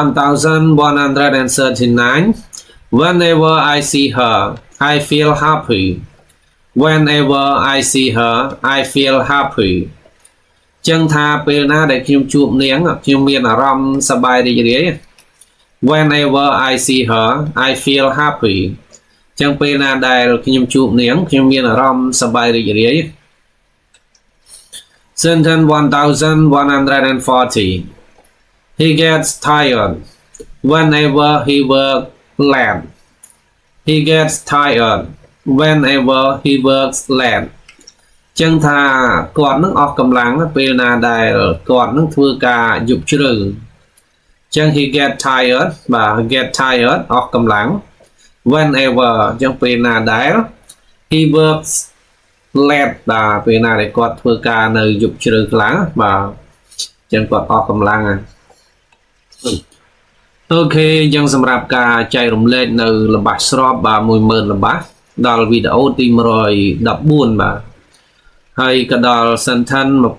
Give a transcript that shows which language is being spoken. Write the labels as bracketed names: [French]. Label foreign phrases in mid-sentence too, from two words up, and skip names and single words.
[English] 1139 Whenever I see her I feel happy Whenever I see her I feel happy [Khmer] ចឹងថាពេលណាដែលខ្ញុំជួបនាងខ្ញុំមានអារម្មណ៍សប្បាយរីករាយ [English] Whenever I see her I feel happy [Khmer] ចឹងពេលណាដែលខ្ញុំជួបនាងខ្ញុំមានអារម្មណ៍សប្បាយរីករាយ [English] Sentence 1140 He gets tired whenever he works late He gets tired whenever he works late ចឹ [Khmer] ងថាគាត់នឹងអស់កម្លាំងពេលណាដែលគាត់នឹងធ្វើការយប់ជ្រៅចឹង [English] he get tired [Khmer] បាទ [English] get tired [Khmer] អស់កម្លាំង whenever ចឹងពេលណាដែល [English] he works late [Khmer] បាទពេលណាដែលគាត់ធ្វើការនៅយប់ជ្រៅខ្លាំងបាទចឹងគាត់អស់កម្លាំង អូខេចឹងសម្រាប់ការចែករំលែកនៅល្បះស្របបាទ 10000 ល្បះដល់វីដេអូទី 114 បាទហើយក៏ដល់ sentence